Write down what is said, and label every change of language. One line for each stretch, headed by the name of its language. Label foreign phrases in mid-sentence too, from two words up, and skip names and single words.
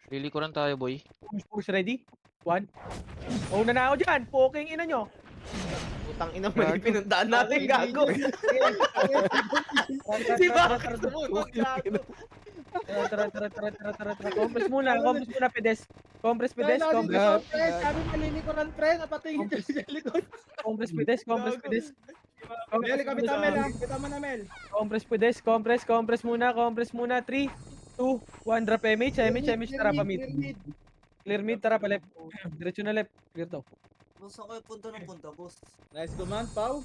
Filipino: Lilikuran tayo, boy. Push, push. Ready? 1. Una na ako dyan. Poking ina nyo. Putang ina, mali pinundaan natin, gago. Si Bakit sumunod, gago. Tara, tara, tara, tara, tara, tara, tara. Compress muna, compress muna, pedes. Compress, pedes, Kaya compress. lagi ko, pre. Sabi malilikuran, pre. Napatingin ka sa likod. Compress, pedes, compress, pedes. Mel, ikaw bitaw Mel ah. Bitaw mo na Mel. Compress, pedes, compress, compress muna, compress muna. 3, 2, 1, drop MH, MH, MH, tara pa mid.
English: Clear mid,
Filipino: tara pa left. Diretso na left. Clear to. Boss, ako yung punta ng punta, boss.
English: Nice command, Pau.